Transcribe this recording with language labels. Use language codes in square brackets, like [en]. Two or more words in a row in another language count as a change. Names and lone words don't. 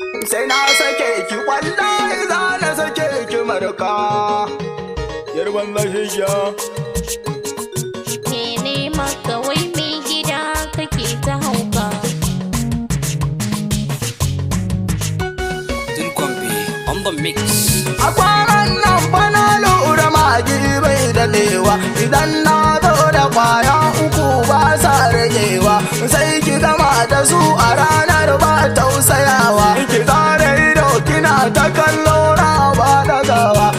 [ha] Sai na sake ki, wallahi za na sake ki marka. Yar banza shegiya. Ke ne maka wai mai gida kake ta hauka. [en] Duncan B on the mix. [ha] A kwanan nan fa na lura magi bai daɗewa. Idan na zo da kwaya uku ba sa ragewa. Sai ki gama da su a ranar ba tausayawa. Ki zare ido kina ta kallo na ba dagawa.